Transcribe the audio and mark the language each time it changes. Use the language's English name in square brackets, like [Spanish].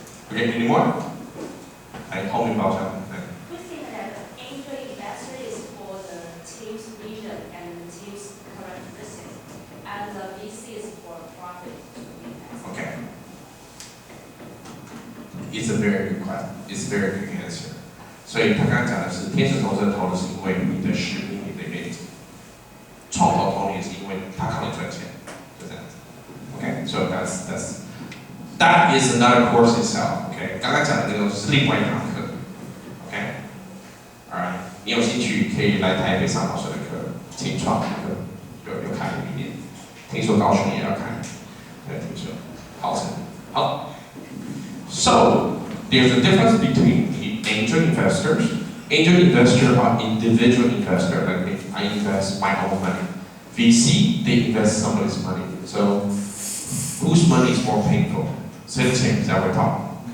[English] Okay, any more? I hope you about that. We think that angel investor is for the team's vision and the team's current business, and the VC is for profit to invest. Okay. It's a very good question. It's a very good answer. [Chinese] 所以他刚刚讲的是，天使投资人投的是因为你的实力、你的愿景，创投投你是因为他靠你赚钱，就这样子。 [English] Okay, so that is another course itself. [Chinese] Okay, 刚刚讲的那个是另外一堂课。Okay, alright， 你有兴趣可以来台北上老师的课，清创的课有开一点，听说高雄也要开，对，听说，好成，好。 [English] So there's a difference between angel investors. Angel investors are individual investors. Like if I invest my own money. VC, they invest somebody's money. So whose money is more painful? Say the same, is that what we're talking?